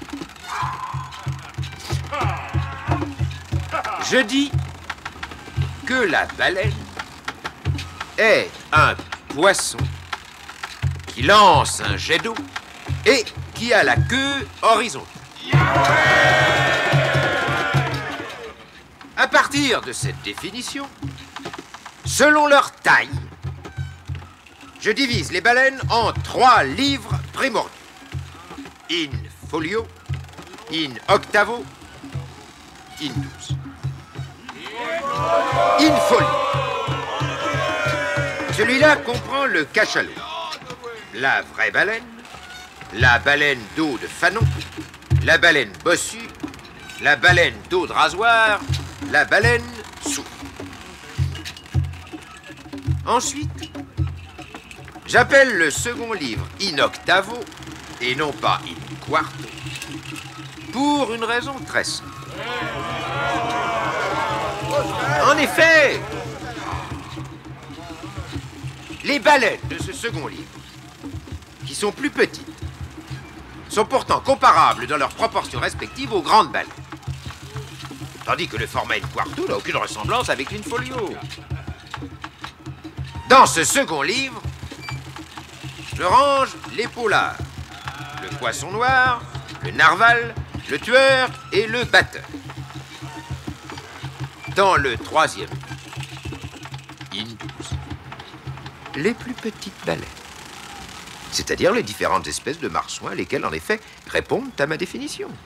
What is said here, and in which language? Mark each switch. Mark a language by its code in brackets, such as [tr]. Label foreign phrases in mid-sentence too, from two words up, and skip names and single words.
[fr] Je dis que la baleine est un poisson qui lance un jet d'eau et qui a la queue horizontale. À partir de cette définition, selon leur taille, je divise les baleines en 3 livres primordiaux. In folio, in octavo, in 12. In folio. Celui-là comprend le cachalot, la vraie baleine, la baleine d'eau de Fanon, la baleine bossue, la baleine d'eau de rasoir, la baleine soupe. Ensuite, j'appelle le second livre in octavo et non pas in quarto, pour une raison très simple. En effet, les baleines de ce second livre, qui sont plus petites, sont pourtant comparables dans leurs proportions respectives aux grandes baleines. Tandis que le format in quarto n'a aucune ressemblance avec l'in folio. Dans ce second livre, je range les pollards, le poisson noir, le narval, le tueur et le batteur. Dans le troisième, in 12, les plus petites baleines, c'est-à-dire les différentes espèces de marsouins, lesquels, en effet, répondent à ma définition.